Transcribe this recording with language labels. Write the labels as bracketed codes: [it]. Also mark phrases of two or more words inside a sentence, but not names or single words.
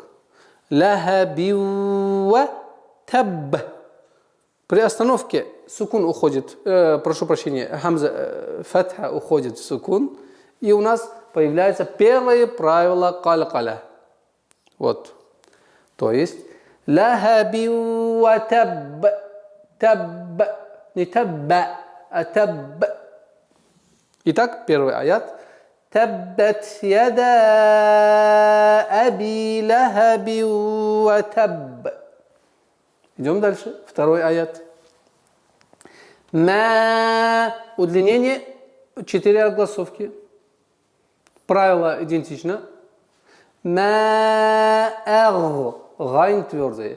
[ar] لهب وتب. [ru] При остановке сукун уходит, хамза фатха уходит в сукун, и у нас появляется первое правило калкаля. Вот. То есть [ar] لهب وتب. [ru] Таб. Не табба, а таб. Итак, первый аят. [ar] تبت يدا أبي لهب وتب. [ru] Идем дальше. Второй аят. Ма. Удлинение 4 огласовки. Правило идентично. Ма-аг. Гайн твердый.